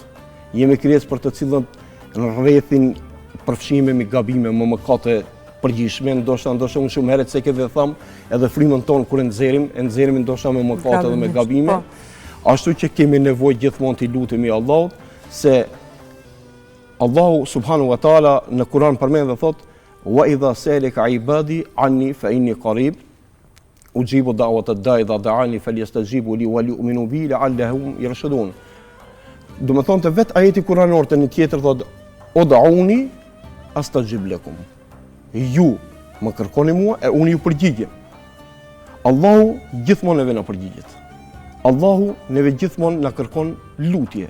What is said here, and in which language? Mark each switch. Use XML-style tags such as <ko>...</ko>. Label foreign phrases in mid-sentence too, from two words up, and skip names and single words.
<sq>Jemi krijesë për të cilën në rrethin përfshihemi gabime më mëkate përgjithshme, ndoshta unë shumë herët se këtë tham, edhe frymën tonë kur e nxjerrim ndoshta me mëkate dhe me gabime. Ashtu që kemi nevojë gjithmonë të lutemi Allahut, se Allahu</sq> <ar>سبحانه وتعالى</ar> <sq>në Kur'an përmend dhe thotë:</sq> <ar>"وإذا سألك عبادي عني فإني قريب أجيب دعوة الداع إذا دعان فليستجيبوا لي وليؤمنوا بي لعلهم يرشدون."</ar> <sq>Do të thonë vetë ajeti kuranor të një tjetër thotë:</sq> <ar>"ادعوني أستجب لكم."</ar> <sq>Ju më kërkoni mua e unë ju përgjigjem. Allahu gjithmonë neve na përgjigjet. Allahu neve gjithmonë na kërkon lutje.</sq>